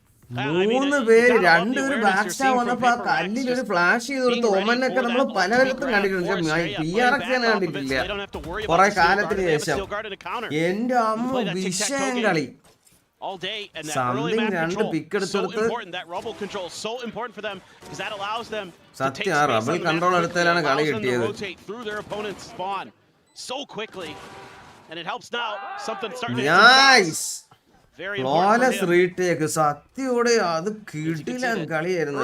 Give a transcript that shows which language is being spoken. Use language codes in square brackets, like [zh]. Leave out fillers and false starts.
[ml] 3 പേര് 2 പേര് ബാക്ക് സ്റ്റാ വന്നപ്പോ ആ കല്ലിൽ ഒരു ഫ്ലാഷ് ചെയ്ത് കൊടുത്ത് ഒമനൊക്കെ നമ്മൾ പലവരത്തും കണ്ടിട്ടുണ്ട് PRX തന്നെ കണ്ടിട്ടില്ല കുറെ കാലത്തിന് ശേഷം എന്റെ അമ്മ വിഷയം കളി [en] all day, and that early map control so important. That rubble control so important for them because that allows them to take [ml] rubble control എടുത്തലാണ് കളി കിട്ടിയത് [en] rotate through their opponent's spawn so quickly, and it helps now. Something starting nice flawless retake [ml] സത്യോടെ അത് കിടിലൻ കളിയായിരുന്നു